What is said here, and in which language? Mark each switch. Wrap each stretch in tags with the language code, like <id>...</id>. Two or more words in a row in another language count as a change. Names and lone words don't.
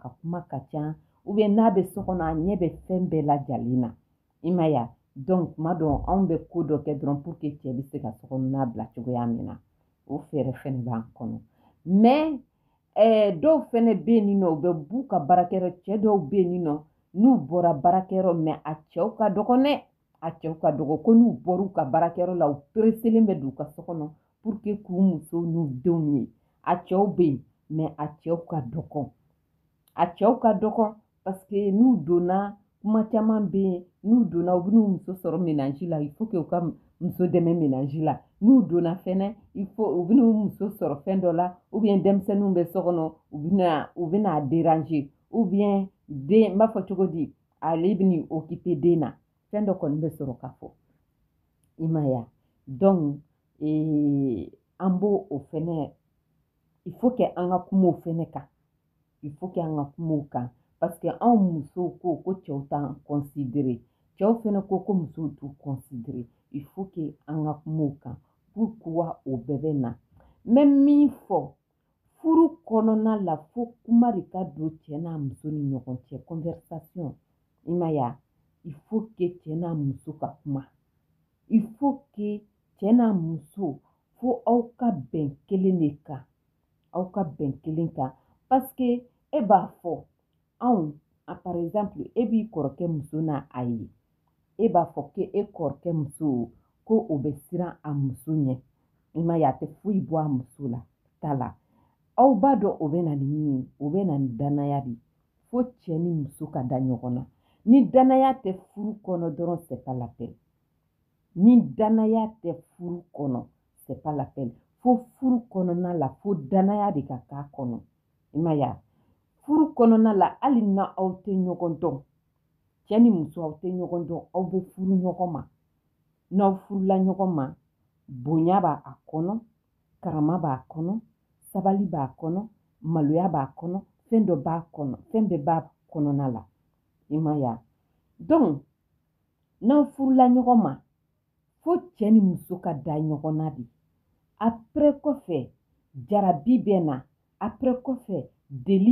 <bm>ka kuma ka ca</bm> <fr>ou bien</fr> <bm>n'a bɛ so kɔnɔ a ɲɛ bɛ fɛn bɛɛ lajalen na i ma ya donc tuma dɔw anw bɛ ko dɔ kɛ dɔrɔn</bm> <fr>pour que</fr> <bm>cɛ bɛ se ka so kɔnɔna bila cogoya min na o fɛɛrɛ fɛnɛ b'an kɔnɔ mais dɔw fɛnɛ bɛ yen nɔ u bɛ b'u ka baarakɛyɔrɔ cɛ dɔw bɛ yen nɔ n'u bɔra baarakɛyɔrɔ mais a cɛw ka dɔgɔn dɛ a cɛw ka dɔgɔ ko n'u bɔra u ka baarakɛyɔrɔ la u pereselen bɛ don u ka so kɔnɔ</bm> <fr>pour que</fr> <bm>k'u musow n'u denw ye a cɛw bɛ yen mais a cɛw ka dɔgɔn</bm> <fr>parce que</fr> <bm>n'u donna kuma caman bɛ yen n'u donna u bɛn'u muso sɔrɔ ménage la</bm> <fr>il faut que</fr> <bm>u ka muso dɛmɛ ménage la n'u donna fɛnɛ</bm> <fr>il faut</fr> <bm>u bɛn'u muso sɔrɔ fɛn dɔ la</bm> <fr>ou bien</fr> <bm>denmisɛnninw bɛ so kɔnɔ u bɛna déranger</bm> <fr>ou bien</fr> <bm>den n b'a fɔ cogo di ale bɛn'i occuper den na fɛn dɔ kɔni bɛ sɔrɔ ka fɔ i ma ya donc an b'o o fɛnɛ</bm> <fr>il faut que</fr> <bm>an ka kuma o fɛnɛ kan</bm> <fr>il faut que</fr> <bm>an ka kuma o kan</bm> <fr>parce que</fr> <bm>anw musow ko cɛw t'an considérer cɛw fɛnɛ ko musow t'u considérer</bm> <fr>il faut que</fr> <bm>an ka kuma o kan pourquoi o bɛɛ bɛ na n bɛ min fɔ furu kɔnɔna la fo kuma de ka don cɛ n'a muso ni ɲɔgɔn cɛ conversation i ma ya il</bm> <fr>faut que</fr> <bm>cɛ n'a muso ka kuma</bm> <fr>il faut que</fr> <bm>cɛ n'a muso fo aw ka bɛn kelen de kan aw ka bɛn kelen kan</bm> <fr>parce que</fr> <bm>e b'a fɔ anw</bm> <fr>par exemple</fr> <bm>e b'i kɔrɔkɛ muso n'a a ye e b'a fɔ ko e kɔrɔkɛ muso ko o bɛ siran a muso ɲɛ i ma ye a tɛ foyi bɔ a muso la ta la aw b'a dɔn o bɛ na ni min ye o bɛ na ni danaya de fo cɛ ni muso ka da ɲɔgɔn na ni danaya tɛ furu kɔnɔ dɔrɔn</bm> <fr>c'est pas la peine</fr> <bm>ni danaya tɛ furu kɔnɔ</bm> <fr>c'est pas la peine</fr> <bm>fo furu kɔnɔna la fo danaya de ka k'a kɔnɔ i ma ye wa furu kɔnɔna la hali na aw tɛ ɲɔgɔn dɔn cɛ ni muso aw tɛ ɲɔgɔn dɔn aw bɛ furu ɲɔgɔn ma n'aw furula ɲɔgɔn ma bonya b'a kɔnɔ karama b'a kɔnɔ sabali b'a kɔnɔ maloya b'a kɔnɔ fɛn dɔ b'a kɔnɔ fɛn bɛɛ b'a kɔnɔna la i ma ye wa donc n'aw furula ɲɔgɔn ma fo cɛ ni muso ka da ɲɔgɔn na de après kɔfɛ jarabi bɛ na après kɔfɛ deli</bm>